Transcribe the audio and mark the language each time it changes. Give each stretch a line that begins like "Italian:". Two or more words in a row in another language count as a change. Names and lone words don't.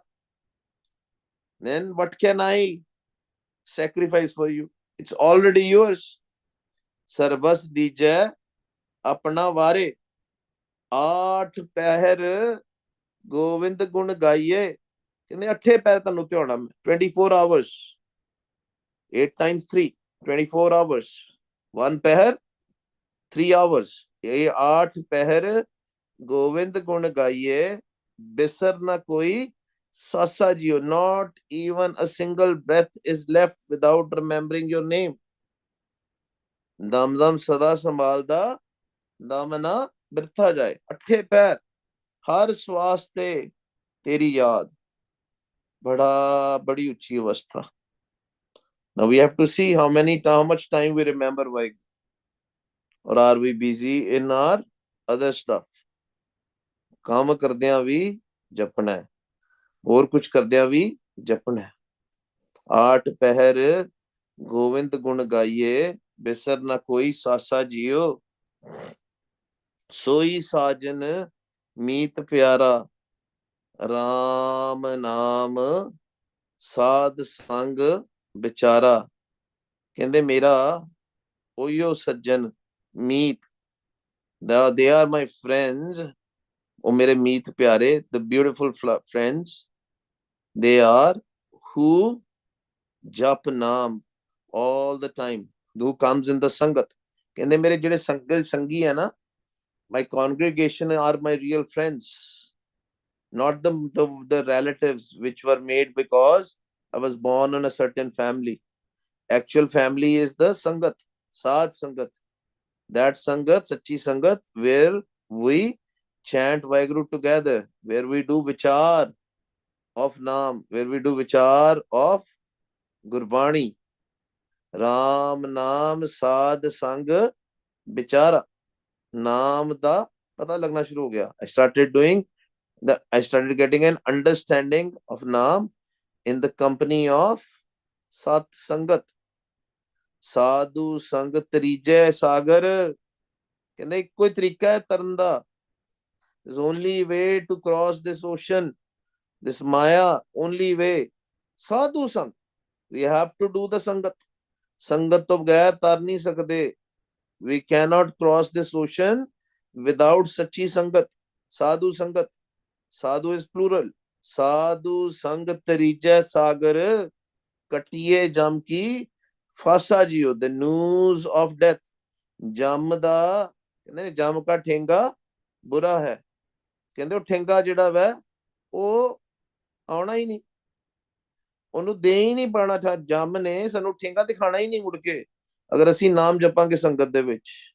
English: Then what can I sacrifice for you? It's already yours.
Punjabi: ਸਰਬਸ ਦੀਜੈ ਆਪਣਾ ਵਾਰੇ, ਆਠ ਪਹਿਰ ਗੋਵਿੰਦ ਗੁਣ ਗਾਈਏ. ਕਹਿੰਦੇ ਅੱਠੇ ਪਹਿਰ ਤੁਹਾਨੂੰ ਧਿਆਉਣਾ ਮੈਂ,
English: 24 hours, 8 times 3, 24 hours,
Punjabi: 1 ਪਹਿਰ 3 hours. ਇਹ ਆਠ ਪਹਿਰ ਗੋਵਿੰਦ ਗੁਣ ਗਾਈਏ, ਬਿਸਰ ਨਾ ਕੋਈ ਸਾਸਾ ਜੀਓ.
English: Not even a single breath is left without remembering your name.
Punjabi: ਦਮ ਦਮ ਸਦਾ ਸੰਭਾਲਦਾ, ਦਮ ਨਾ ਬਿਰਥਾ ਜਾਏ. ਅੱਠੇ ਪੈਰ, ਹਰ ਸਵਾਸ ਤੇ ਤੇਰੀ ਯਾਦ. ਬੜੀ ਉੱਚੀ ਅਵਸਥਾ.
English: Now we have to see how much time we remember Vaheguru. Or are we busy in our other stuff?
Punjabi: ਕੰਮ ਕਰਦਿਆਂ ਵੀ ਜਪਣਾ ਹੈ, ਹੋਰ ਕੁਝ ਕਰਦਿਆਂ ਵੀ ਜਪਣਾ ਹੈ. ਆਠ ਪਹਿਰ ਗੋਵਿੰਦ ਗੁਣ ਗਾਈਏ, ਬਿਸਰ ਨਾ ਕੋਈ ਸਾਸਾ ਜੀਓ. ਸੋਈ ਸਾਜਨ ਮੀਤ ਪਿਆਰਾ, ਰਾਮ ਨਾਮ ਸਾਧ ਸੰਗ ਵਿਚਾਰਾ. ਕਹਿੰਦੇ ਮੇਰਾ ਉਹੀਓ ਸੱਜਣ ਮੀਤ,
English: they are my friends.
Punjabi: ਉਹ ਮੇਰੇ ਮੀਤ ਪਿਆਰੇ,
English: the beautiful friends, they are who
Punjabi: ਜਪ ਨਾਮ
English: all the time, who comes in the sangat.
Punjabi: ਕਹਿੰਦੇ ਮੇਰੇ ਜਿਹੜੇ ਸੰਗੀ ਹੈ ਨਾ,
English: my congregation are my real friends, not the relatives which were made because I was born in a certain family. Actual family is the sangat,
Punjabi: ਸਾਧ ਸੰਗਤ.
English: That sangat,
Punjabi: ਸੱਚੀ ਸੰਗਤ,
English: where we chant Vaheguru together, where we do vichar of Naam, where we do vichar of Gurbani.
Punjabi: ਰਾਮ ਨਾਮ ਸਾਧ ਸੰਗ ਵਿਚਾਰਾ. ਨਾਮ ਦਾ ਪਤਾ ਲੱਗਣਾ ਸ਼ੁਰੂ ਹੋ ਗਿਆ.
English: I started getting an understanding of Naam in the company of Sat Sangat.
Punjabi: ਸਾਧੂ ਸੰਗਤਿ ਤਰੀਐ ਸਾਗਰ. ਕਹਿੰਦੇ ਇੱਕੋ ਹੀ ਤਰੀਕਾ ਹੈ ਤਰਨ ਦਾ.
English: There's only way to cross this ocean, this Maya, only way.
Punjabi: ਸਾਧੂ ਸੰਗ.
English: We have to do the Sangat.
Punjabi: Sangat ਤੋਂ ਬਗੈਰ ਤਰ ਨਹੀਂ ਸਕਦੇ.
English: We cannot cross this ocean without
Punjabi: ਸੱਚੀ ਸੰਗਤ. ਸਾਧੂ ਸੰਗਤ. Sadhu
English: is plural.
Punjabi: ਸਾਧੂ ਸੰਗਤਿ ਤਰੀਐ ਸਾਗਰ. ਕਟੀਐ ਜਮ ਕੀ ਫਾਸਾ ਜੀਉ.
English: The news of death.
Punjabi: ਜਮ ਦਾ, ਕਹਿੰਦੇ ਜਮ ਕਾ ਠੇਂਗਾ ਬੁਰਾ ਹੈ. ਕਹਿੰਦੇ ਉਹ ਠੇਂਗਾ ਜਿਹੜਾ ਵੈ ਉਹ ਆਉਣਾ ਹੀ ਨਹੀਂ, ਉਹਨੂੰ ਦੇ ਹੀ ਨਹੀਂ ਪਾਣਾ. ਜਮ ਨੇ ਸਾਨੂੰ ਠੇਂਗਾ ਦਿਖਾਣਾ ਹੀ ਨਹੀਂ ਮੁੜ ਕੇ, ਅਗਰ ਅਸੀਂ ਨਾਮ ਜਪਾਂਗੇ ਸੰਗਤ ਦੇ ਵਿੱਚ.